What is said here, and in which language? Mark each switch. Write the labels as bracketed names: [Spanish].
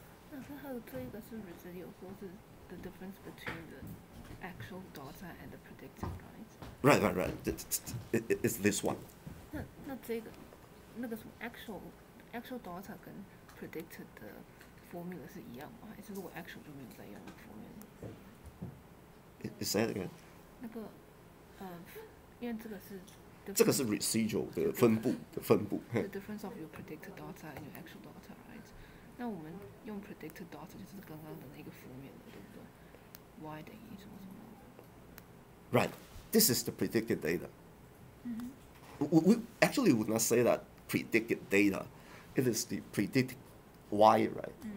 [Chinese] 那还有这一个是 [English] residual， [Chinese] 说是 [English] the difference between the actual data and the predicted, right? Right. It's this one. [Chinese] 那这个那个什么 actual data 跟 predicted 的 formula 是一样吗？还是如果 actual 就没有再用 formula？ [English] Is that again? [Chinese] 那个因为这个是 residual 的分布。 [English] The difference of your predicted data and your actual data, right? [Chinese] 那我们用 predicted data 就是刚刚的那个formula，对不对 ？y 等于什么什么 [English] Right. This is the predicted data. We actually would not say that predicted data. It is the predicted y, right?